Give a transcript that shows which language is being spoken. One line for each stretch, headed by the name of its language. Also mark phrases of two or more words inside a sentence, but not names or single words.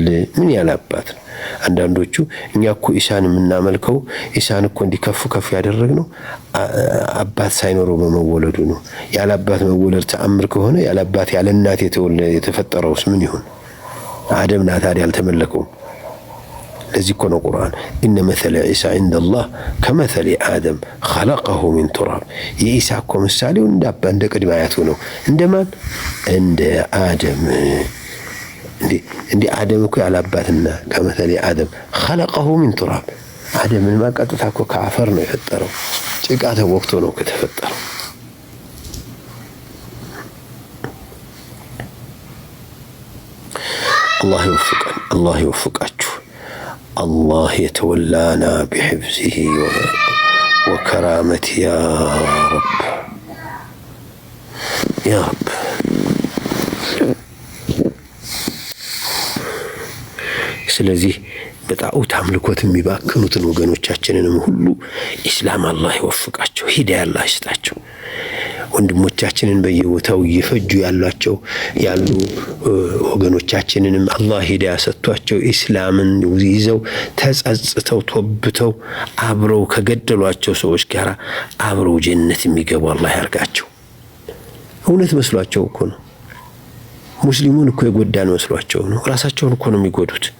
Amharic: ምን ያለ አባት ነው አንዳንዶቹ እኛ እኮ ኢሳን የምናመልከው ኢሳን እኮ እንዲከፍ ከፍ ያደረግነው አባት ሳይኖረው በመወለዱ ነው ያለ አባት መወለድ ተአምር ከሆነ ያለ አባት ያለ እናት የተፈጠረውስ ምን ይሁን አደምና ታዲያ አልተመለከው ለዚህ እኮ ነው ቁርአን
Arabic: إن مثل عيسى عند الله كمثل آدم خلقه من تراب
Amharic: የኢሳ እኮ ምሳሌው እንደ ቅድመ አያቱ ነው እንደማን እንደ አደም እንደ አደም እኮ ያላባትና
Arabic: كمثل آدم خلقه من تراب
Amharic: አደምን ማቀጥታ እኮ ከአፈር ነው የፈጠረው ጭቃ ተወክቶ ነው ከተፈጠረው
Arabic: الله يوفقك الله يتولانا بحفظه وكرامته يا رب يا رب
Amharic: ስለዚህ በጣዖት አምልኮት የሚባክኑትን ወገኖቻችንንም ሁሉ ኢስላም አላህ ይወፍቃቸው ሂዳያ አላህ ይስጣቸው ወንድሞቻችንን በየቦታው እየፈጁ ያሉ ወገኖቻችንንም አላህ ሂዳያ ሰጥቷቸው ኢስላምን ይዘው ተጸጽተው ተወብተው አብረው ከገደሏቸው ሰዎች ጋር አብረው ጀነት የሚገቡ አላህ ያርጋቸው እውነት መስሏቸው እኮ ነው ሙስሊሙን እኮ የጎዳን መስሏቸው ነው ራሳቸውን እኮ ነው የሚጎዱት